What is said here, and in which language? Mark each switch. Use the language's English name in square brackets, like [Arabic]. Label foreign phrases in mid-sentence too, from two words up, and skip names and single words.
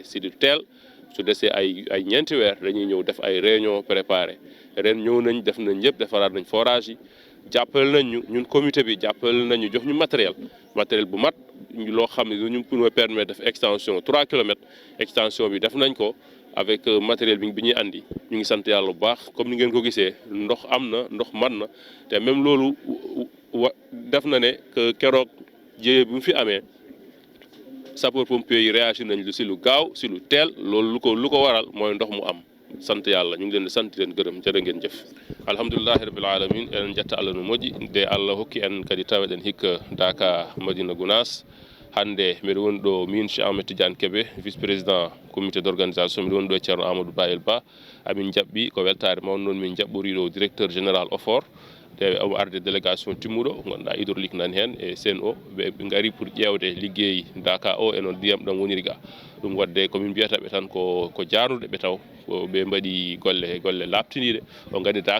[Wolof] si du teel su desee ay ñeenti weer dañuy ñëw def ay réunion préparé ren ñëw nañ def nañ yëpp defaraat nañ forage yi jàppale nañ ñu ñun comité bi jàppale nañu jox ñu matériel bu mat loo xam ne ñu [French] pour permettre [Wolof] def [French] extension 3 kilomètres [Wolof] extension bi def nañ ko [French] avec matériel [Wolof] bi ñuy andi ñu ngi sant yàlla bu baax comme ni ngeen ko gisee ndox am na ndox man na te même loolu def na ne que keroog jéye bi mu fi amee [French] sapeur pompier [Wolof] yi réagir nañ lu si lu gaaw si lu teel loolu lu ko waral mooy ndox mu am sant yàlla ñu ngi leen di sant leen gërëm jërë ngeen jëf [Arabic] alhamdulillahi rabbil alamin [Fula] enen jetta Allah no moƴƴi nde Allah hokki en kadi taweɗen hikka Dakar Médina Gounass hande mbiɗa woni ɗo min Cheikh Ahmed Tidiane Kébé [French] vice président comité d'organisation [Fula] mbiɗa woni ɗo e Thierno Amadou Ba amin jaɓɓi ko weltare mawɗo noon min jaɓɓori ɗo [French] directeur général OFOR [Fula] omo arde délégation timmuɗo gonɗa hydraulique nani hen e CNO ɓe gari pour ƴewde liggey Dakar o e noon ndiyam ɗam woniri ga ɗum wadde komin mbiyataɓe tan ko jaaruɗe ɓe taw ɓe mbaɗi golle labtiniɗe o gandi Dakar